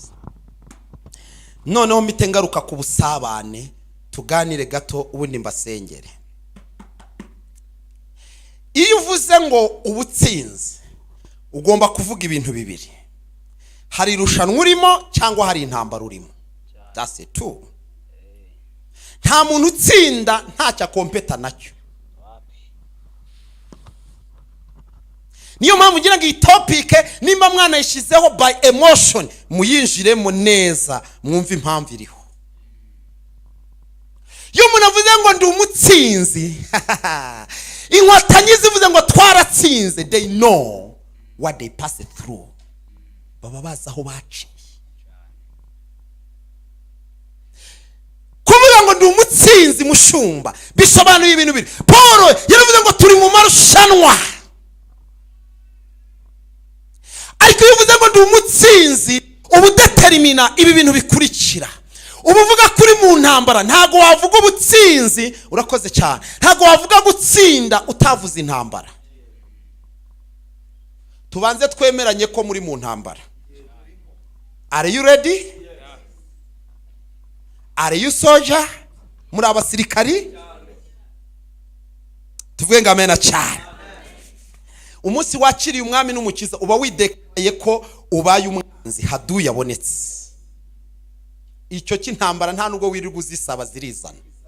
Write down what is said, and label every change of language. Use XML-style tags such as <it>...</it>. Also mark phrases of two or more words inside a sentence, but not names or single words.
<rw>Noneho mpite ngaruka ku busabane, tuganire gato ubundi mbasengere. Iyo uvuze ngo ubutsinzi ugomba kuvuga ibintu bibiri. Hari irushanwa urimo cyangwa hari intambara urimo.</rw> <en>That's it too.</en> <rw>Nta muntu utsinda ntacyo akompeta nacyo. Niyo mpamvu ngira ngo iyi topic nimba mwana yishizeho</rw> <en>by emotion,</en> <rw>muyinjiremo neza mwumva impamvu iriho. Iyo umuntu avuze ngo ndi umutsinzi, inkotanyi zivuze ngo twaratsinze,</rw> <en>they know what they passed through.</en> <rw>Baba bazi aho baciye. Kuvuga ngo ndi umutsinzi mushumba bisobanuye ibintu biri. Paul yaravuze ngo turi mu marushanwa. Ariko iyo uvuze ngo ndi umutsinzi ubudetermina ibi bintu bikurikira. Ubuvuga kuri mu ntambara, ntago wavuga ubutsinzi, urakoze cyane, ntago wavuga gutsinda utavuze intambara. Tubanze twemeranye ko muri mu ntambara.</rw> <en>Are you ready? Are you soldier?</en> <rw>Muri abasirikari? Tuvuge ngo amen cyane. Umunsi wakiriye umwami n'umukiza uba widekaye ko ubaye umwanzi, hadu yabonetse. Icyo cy'intambara nta nubwo wirirwa uzisaba zirizana.</rw>